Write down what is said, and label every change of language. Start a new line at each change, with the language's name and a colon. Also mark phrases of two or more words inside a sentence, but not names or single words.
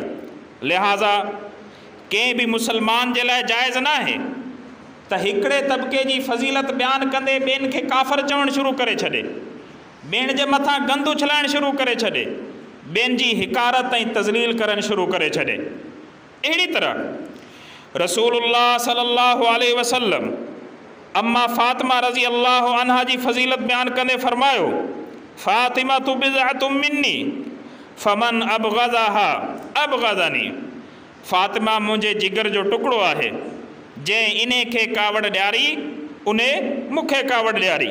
Sindhi: लिहाज़ा कंहिं बि मुसलमान जे लाइ जाइज़ न आहे त हिकिड़े तबिके जी फ़ज़ीलत बयानु कंदे ॿियनि खे काफ़िर चवणु शुरू करे छॾे, ॿियनि जे मथां गंदु उछलाइणु शुरू करे छॾे, ॿियनि जी हिकारत ऐं तज़लील करणु शुरू करे छॾे। अहिड़ी तरह रसूलुल्लाह
Arabic: صلى الله عليه وسلم
Sindhi: अम्मा फ़ातिमा
Arabic: رضي الله عنها
Sindhi: जी फ़ज़ीलत बयानु कंदे फ़रमायो,
Arabic: فاطمة بضعة مني فمن أغضبها أغضبني,
Sindhi: फ़ातिमा मुंहिंजे जिगर जो टुकड़ो आहे, जंहिं इन खे कावड़ ॾियारी उन मूंखे कावड़ ॾियारी।